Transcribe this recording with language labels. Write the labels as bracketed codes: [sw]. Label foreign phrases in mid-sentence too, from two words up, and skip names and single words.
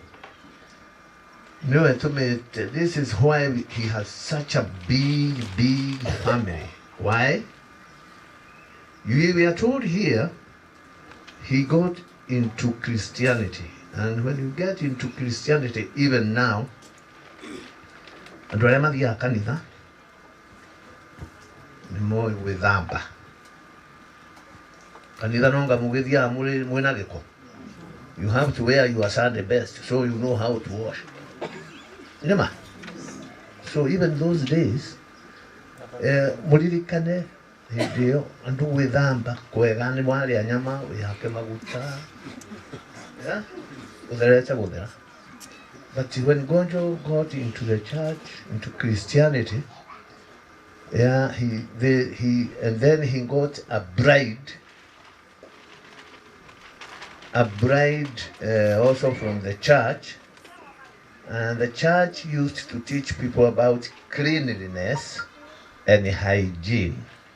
[en] No, this is why he has such a big family. Why? We are told here he got into Christianity. And when you get into Christianity, even now, [ki] andũ arĩa mathiaga kanitha nĩ moĩ gwĩthamba. Kanitha nonga mũgĩthiaga mwĩna gĩko. [en] You have to wear your Sunday best so you know how to wash. Nĩma? So even those days, [ki] mũririkane hĩndĩ ĩyo andũ gwĩthamba kwega nĩ warĩa nyama wĩhake maguta. Yeah? Gũtherete gũthera. [en] But when Ngonjo got into the church, into Christianity, yeah, and then he got a bride also from the church, and the church used to teach people about cleanliness and hygiene.